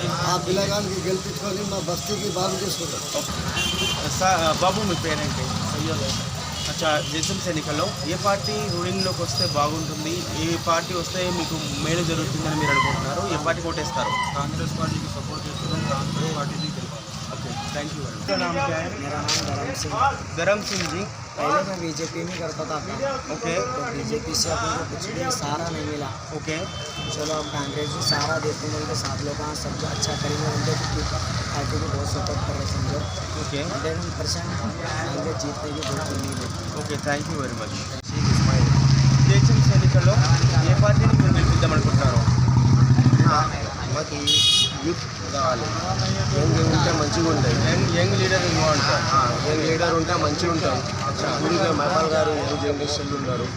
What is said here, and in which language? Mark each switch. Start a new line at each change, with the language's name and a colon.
Telugu: ఆ పిల్లగానికి గెలిపించుకొని మా బస్తీకి బాగు చేసుకుంటాం। బాబు, మీ పేరేంటి? అచ్చా, జీహెచ్ఎంసీ ఎన్నికల్లో ఏ పార్టీ రూలింగ్లోకి వస్తే బాగుంటుంది? ఏ పార్టీ వస్తే మీకు మేలు జరుగుతుందని మీరు అనుకుంటున్నారు? ఏ పార్టీకి ఓటేస్తారు? కాంగ్రెస్ పార్టీకి సపోర్ట్ చేస్తున్నాం। కాంగ్రెస్ పార్టీకి గెలవాలి।
Hindi: Okay, thank you. आपका नाम क्या है? मेरा नाम धर्म सिंह। धर्म सिंह जी, पहले मैं बीजेपी में करता था काम। ओके तो बीजेपी से अपन को कुछ भी सहारा नहीं मिला। ओके चलो अब कांग्रेस भी सहारा देते हैं तो साथ लोग हाँ सब अच्छा करेंगे, उनके पार्टी को बहुत सपोर्ट कर रहे समझो। ओके 100% कांग्रेस जीतने की बहुत उम्मीद है।
Telugu: Okay thank you very much. GHMC ఎన్నికల్లో ఏ పార్టీని మీరు గెలిపిద్దామనుకుంటున్నారు? మాకు యూత్ కావాలి. యంగ్ ఉంటే మంచిగా ఉంటాయి. యంగ్ లీడర్ అంటారు. యంగ్ లీడర్ ఉంటే మంచిగా ఉంటాయి. అందుకే మహబాల్ గారు యంగ్ జనరేషన్లు ఉన్నారు.